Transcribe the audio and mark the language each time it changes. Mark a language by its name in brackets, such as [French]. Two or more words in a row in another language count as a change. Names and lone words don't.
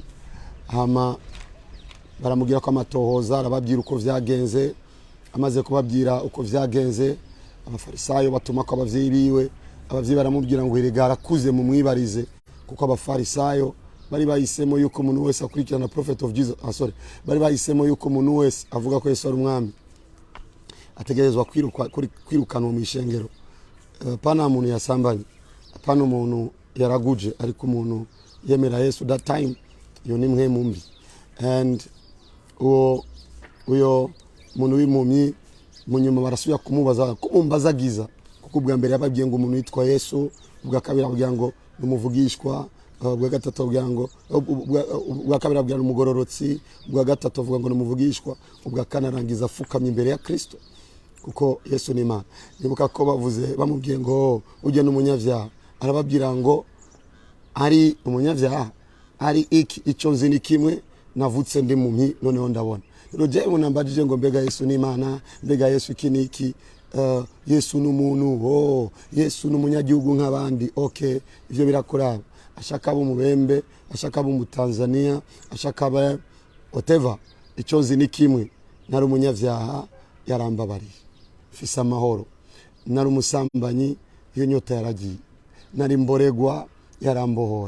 [Rundi] Hama baramugira ko amatohoza, arababwira uko vyagenze. Amaze kubabwira uko vyagenze, abafarisayo batuma ko abavyeyi biwe, abavyeyi baramubwira ngo iregara kuze mu mwibarize, kuko abafarisayo bari bahisemo yuko umuntu wese akurikirana [English] prophet of Jesus, [Rundi] bari bahisemo yuko umuntu wese avuga ko Yesu ari umwami ategerezwa kwirukanwa mu ishengero. Pana umuntu yasambanye, pana umuntu yaraguje, ariko umuntu yemera Yesu [English] that time [Rundi] yo ni mwe mumbi. And uyo muntu w'impumyi munyuma barasubiye kumubaza kumumbazagiza, kuko ubwa mbere yababwiye ngo umuntu yitwa Yesu, ubwa kabiri ababwira ngo numuvugishwa, ubwa gatatu ababwira ngo ubwa kabiri ababwira umugororotsi, ubwa gatatu avuga ngo numuvugishwa, ubwa kane arangiza afukamye imbere ya Kristo, kuko Yesu ni Imana. Nibuka ko bavuze bamubwiye ngo ujye n'umunyavyaha, arababwira ngo ari umunyavyaha ari iki, icyo nzi ni kimwe, navutse ndi mumyi noneho ndabona. Roje munambajije ngo mbega Yesu ni Imana, mbega Yesu iki niki, Yesu n'umuntu, Yesu n'umunyagihugu nk'abandi. Okay, ivyo birakoraba. Ashaka abo mubembe, ashaka abo mu Tanzania, ashaka aba whatever, icyo nzi ni kimwe, nari umunyavyaha yarambabariye, fisa amahoro. Nari umusambanyi, iyo nyota yaragiye. Nari mboregwa, yarambohoye.